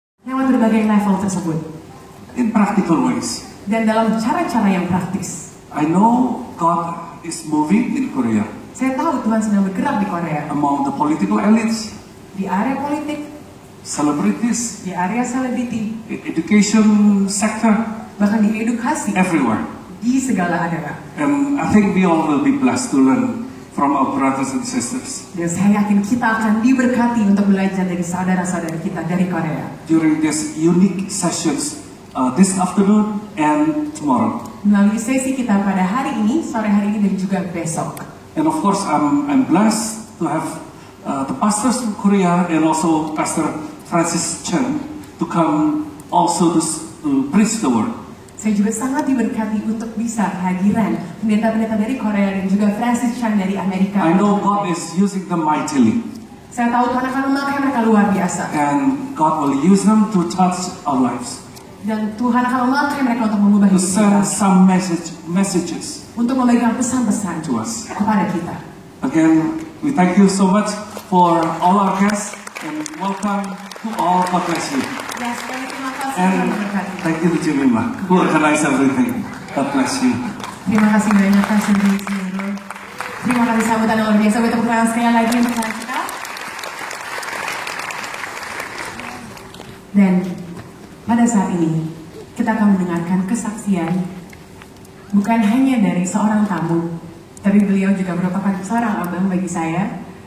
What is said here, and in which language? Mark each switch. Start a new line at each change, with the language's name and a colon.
Indonesian: berbagai level tersebut.
English: In practical ways.
Indonesian: Dan dalam cara-cara yang praktis.
English: I know God is moving in Korea.
Indonesian: Saya tahu Tuhan sedang bergerak di Korea.
English: Among the political elites.
Indonesian: Di area politik.
English: Celebrities.
Indonesian: Di area selebriti.
English: Education sector.
Indonesian: Bahkan di edukasi.
English: Everywhere.
Indonesian: Di segala area.
English: And I think we all will be blessed to learn from our brothers and sisters.
Indonesian: Dan saya yakin kita akan diberkati untuk belajar dari saudara-saudara kita dari Korea.
English: During these unique sessions this afternoon and tomorrow.
Indonesian: Melalui sesi kita pada hari ini, sore hari ini dan juga besok.
English: And of course, I'm blessed to have the pastors from Korea and also Pastor Francis Chen to come also to preach the word.
Indonesian: Saya juga sangat diberkati untuk bisa hadiran pendeta-pendeta dari Korea dan juga Francis Chan dari Amerika.
English: I know God is using them mightily.
Indonesian: Saya tahu Tuhan akan memakai mereka luar biasa.
English: And God will use them to touch our lives.
Indonesian: Dan Tuhan akan memakai mereka untuk mengubah
English: To
Indonesian: hidup
English: send
Indonesian: kita.
English: some messages
Indonesian: Untuk memberikan pesan-pesan
English: to us.
Indonesian: kepada kita.
English: Again, we thank you so much for all our guests and welcome to all. God bless you.
Indonesian: Ya, sekali terima kasih
English: And
Indonesian: Tuhan memberkati.
English: thank you to Jemima who organized everything. God bless you.
Indonesian: Terima kasih banyak Pastor Jimmy. Terima kasih sambutan yang luar biasa. Kita tepuk tangan sekali lagi untuk kita. Dan pada saat ini kita akan mendengarkan kesaksian bukan hanya dari seorang tamu, tapi beliau juga merupakan seorang abang bagi saya.